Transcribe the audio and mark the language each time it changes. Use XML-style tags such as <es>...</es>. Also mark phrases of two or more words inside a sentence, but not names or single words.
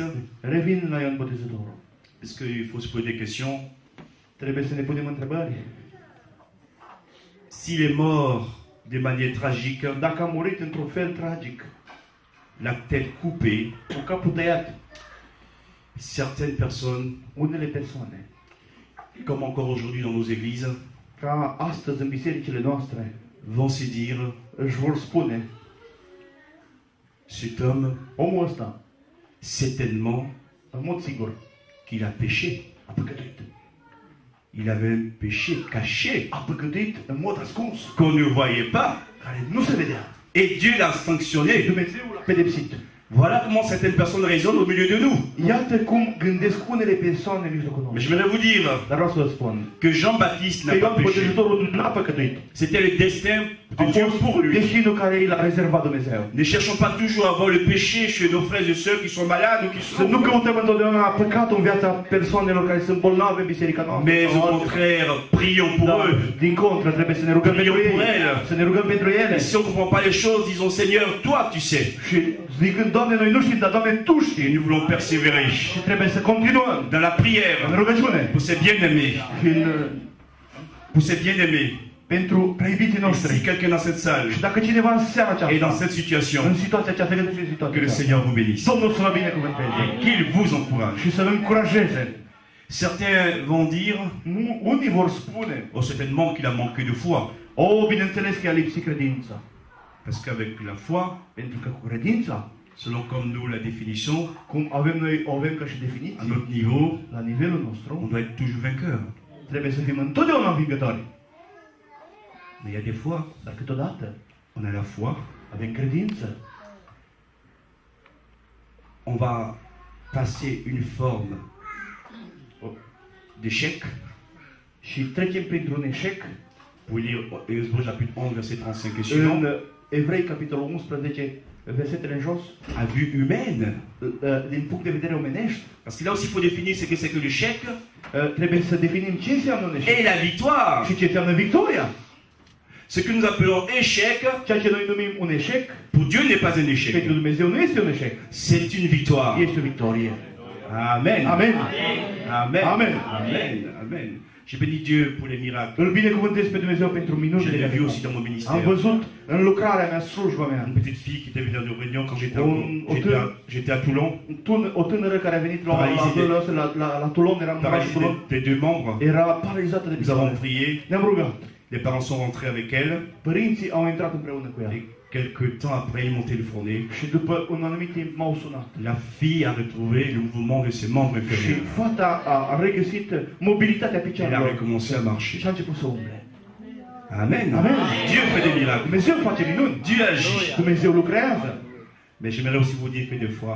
<ro>Revin la Ioan Botezătorul.</ro> <fr>parce qu'il faut se poser des questions.</fr> <ro>Trebuie să ne punem întrebări.</ro> <fr>S'il est mort de manière tragique,</fr> <ro>Dacă a murit într-un fel tragic,</ro> <fr>la tête coupée,</fr> <ro>cu capul tăiat,</ro> <fr>certaines personnes,</fr> <ro>unele persoane,</ro> <fr>comme encore aujourd'hui dans nos églises,</fr> <ro>ca astăzi în bisericile noastre,</ro> <fr>vont se dire,</fr> <ro>își vor spune,</ro> <fr>cet homme,</fr> <ro>omul ăsta,</ro> <fr>certainement,</fr> <ro>în mod sigur,</ro> <fr>qu'il a péché.</fr> <ro>a păcătuit.</ro> <fr>Il avait un péché caché</fr> <ro>A păcătuit în mod ascuns,</ro> <fr>qu'on ne voyait pas.</fr> <ro>care nu se vedea.</ro> <fr>Et Dieu l'a sanctionné.</fr> <ro>Dumnezeu l-a pedepsit.</ro> <fr>Voilà comment certaines personnes raisonnent au milieu de nous.</fr> <ro>Iată cum gândesc unele persoane în mijlocul</ro> <fr>Mais</fr> <ro>nostru.</ro> <fr>je voudrais vous dire</fr> <ro>Dar vreau să vă spun</ro> <fr>que Jean-Baptiste</fr> <ro>că</ro> <fr>n'a pas</fr> <ro>Ioan</ro> <fr>péché.</fr> <ro>Botezătorul n-a păcătuit.</ro> <fr>C'était le destin</fr> <ro>A</ro> <fr>de Dieu</fr> <ro>fost</ro> <fr>pour lui.</fr> <ro>destinul care i l-a rezervat Dumnezeu.</ro> <fr>Ne cherchons pas toujours à voir le péché chez nos frères et sœurs qui sont malades ou qui</fr> <ro>Să nu</ro> <fr>sont...</fr> <ro>căutăm întotdeauna păcatul în viața persoanelor care sunt bolnave în biserica noastră.</ro> <fr>Mais</fr> <ro>sau</ro> <fr>au</fr> <ro>altele.</ro> <fr>contraire, prions pour</fr> <ro>Dar,</ro> <fr>eux.</fr> <ro>din contră, trebuie să ne rugăm pentru</ro> <fr>Prions pour</fr> <ro>ei.</ro> <fr>elles.</fr> <ro>Să ne rugăm pentru ele.</ro> <fr>Et si on ne comprend pas les choses, disons Seigneur, toi tu sais.</fr> <ro>Și zicând, Doamne, noi nu știm, dar Doamne, Tu</ro> <fr>Et</fr> <ro>știi.</ro> <fr>nous voulons persévérer</fr> <ro>Și trebuie să continuăm</ro> <fr>dans la</fr> <ro>în</ro> <fr>prière</fr> <ro>rugăciune.</ro> <fr>pour ces bien-aimés.</fr> <ro>Și</ro> <fr>Pour ces bien-aimés.</fr> <ro>pentru preibiții</ro> <fr>Si</fr> <ro>noștri.</ro> <fr>quelqu'un dans cette salle</fr> <ro>Și dacă cineva în seara</ro> <fr>est dans</fr> <ro>aceasta,</ro> <fr>cette situation,</fr> <ro>în situația aceasta, găsește în situația</ro> <fr>que le</fr> <ro>aceasta,</ro> <fr>Seigneur vous bénisse.</fr> <ro>Domnul să vă binecuvânteze</ro> <fr>Qu'il vous encourage.</fr> <ro>și să-L încurajeze.</ro> <fr>Certains vont dire,</fr> <ro>Unii vor spune,</ro> <fr>oh certainement qu'il a manqué de foi.</fr> <ro>bineînțeles că i-a lipsit credința.</ro> <fr>Parce qu'avec la foi,</fr> <ro>Pentru că cu credința,</ro> <fr>selon comme nous la définissons,</fr> <ro>cum avem noi, o avem ca și</ro> <fr>à</fr> <ro>definiție,</ro> <fr>notre niveau,</fr> <ro>la nivelul</ro> <fr>on</fr> <ro>nostru,</ro> <fr>doit être toujours vainqueur.</fr> <ro>trebuie să fim întotdeauna învingători.</ro> <fr>Mais il y a des fois,</fr> <ro>Dar câteodată</ro> <fr>on a la foi,</fr> <ro>avem credință.</ro> <fr>on va passer une forme d'échec.</fr> <ro>Și trecem printr-un eșec.</ro> <fr>Pour lire Hébreux chapitre 11, verset 35 et suivant,</fr> <ro>În Evrei, capitolul 11, versetele în jos,</ro> <fr>à vue humaine.</fr> <ro>din punct de vedere omenești,</ro> <fr>Parce que là aussi, il faut définir ce que c'est que l'échec</fr> <ro>trebuie să definim ce înseamnă un eșec</ro> <fr>et la victoire.</fr> <ro>și ce înseamnă victoria.</ro> <fr>Ce que nous appelons échec,</fr> <ro>Ceea ce noi numim un eșec,</ro> <fr>pour Dieu n'est pas un</fr> <ro>pentru</ro> <fr>échec.</fr> <ro>Dumnezeu nu este un eșec,</ro> <fr>C'est une victoire.</fr> <ro>este o victorie.</ro> <fr>Amen.</fr> <ro>Amen. Amen. Amen. Amen. Amen.</ro> <fr>J'ai béni Dieu pour les miracles.</fr> <ro>Îl binecuvântez pe Dumnezeu pentru</ro> <fr>Je</fr> <ro>minunile</ro> <fr>l'ai vu</fr> <ro>care</ro> <fr>aussi dans mon</fr> <ro>am</ro> <fr>ministère.</fr> <ro>văzut în lucrarea mea, slujba mea,</ro> <fr>Une petite fille qui était venue dans nos réunions quand j'étais</fr> <ro>Un-</ro> <fr>à Toulon.</fr> <ro>o tânără care a venit la Toulon, eram în orașul</ro> <fr>Paralysée</fr> <ro>Toulon,</ro> <fr>des deux membres.</fr> <ro>era paralizată de</ro> <fr>Nous avons</fr> <ro>picioare.</ro> <fr>prié.</fr> <ro>Ne-am rugat.</ro> <fr>Les parents sont rentrés avec elle.</fr> <ro>Părinții au intrat împreună cu ea.</ro> <fr>Et quelques temps après, ils m'ont téléphoné.</fr> <ro>Și după un anumit timp m-au sunat.</ro> <fr>La fille a retrouvé le mouvement de ses membres</fr> <ro>Și</ro> <fr>inférieurs.</fr> <ro>fata a regăsit mobilitatea</ro> <fr>Elle a</fr> <ro>picioarelor</ro> <fr>recommencé à marcher.</fr> <ro>și a început să umble.</ro> <fr>Amen.</fr> <ro>Amen.</ro> <fr>Dieu fait des miracles.</fr> <ro>Dumnezeu face minuni.</ro> <fr>Dieu agit.</fr> <ro>Dumnezeu lucrează.</ro> <fr>Mais j'aimerais aussi vous dire que des fois,</fr>